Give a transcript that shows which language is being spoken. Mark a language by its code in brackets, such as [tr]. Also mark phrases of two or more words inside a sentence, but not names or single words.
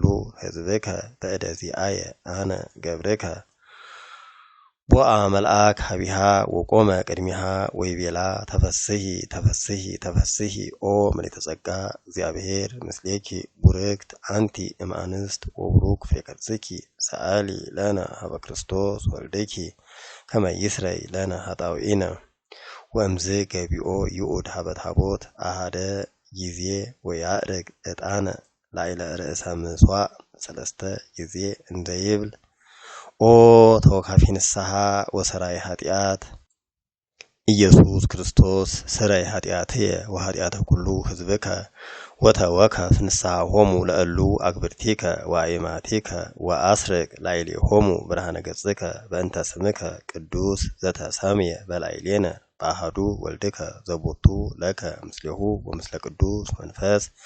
[gez] ሕዝብከ በእደ ዚአየ አነ ገብርከ ቦአ መልአክ ሀቢሃ ወቆመ ቅድሚሃ ወይቤላ ተፈስሒ ተፈስሒ ተፈስሒ ኦ ምልዕተ ጸጋ እግዚአብሔር ምስሌኪ ቡርክት አንቲ እምአንስት ወቡሩክ ፍሬ ከርሥኪ ሰአሊ ለነ ሀበ ክርስቶስ ወልድኪ ከመ ይስረይ ለነ ኃጣውኢነ። ወእምዝ ገቢኦ ይኡድ ሀበ ታቦት አሐደ ጊዜ ወያዕርግ ዕጣነ ላዕለ ርእሰ ምጽዋዕ ሰለስተ ጊዜ እንዘ ይብል ኦ ተወካፊ ንስሐ ወሰራይ ኃጢአት ኢየሱስ ክርስቶስ ስረይ ኃጢአትየ ወኃጢአተ ኩሉ ሕዝብከ ወተወከፍ ንስሐሆሙ ለእሉ አግብርቲከ ወአእማቲከ ወአስርቅ ላዕሌሆሙ ብርሃነ ገጽከ በእንተ ስምከ ቅዱስ ዘተሰምየ በላዕሌነ በአሐዱ ወልድከ ዘቦቱ ለከ ምስሌሁ ወምስለ ቅዱስ መንፈስ